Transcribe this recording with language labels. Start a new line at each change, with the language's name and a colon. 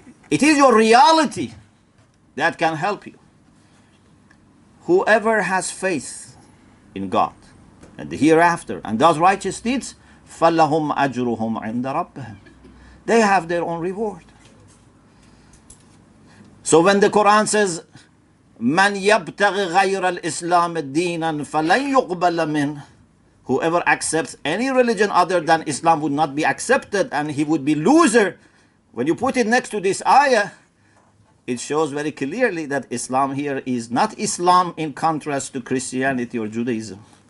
English: It is your reality that can help you. Whoever has faith in God and the hereafter and does righteous deeds,
Arabic: فَلَهُمْ أَجْرُهُمْ عِنْدَ رَبِّهِمْ.
English: They have their own reward. So when the Quran says,
Arabic: مَنْ يَبْتَغِ غَيْرَ الْإِسْلَامِ دِينًا فَلَنْ يُقْبَلَ مِنْهُ.
English: Whoever accepts any religion other than Islam would not be accepted and he would be loser. When you put it next to this ayah, it shows very clearly that Islam here is not Islam in contrast to Christianity or Judaism.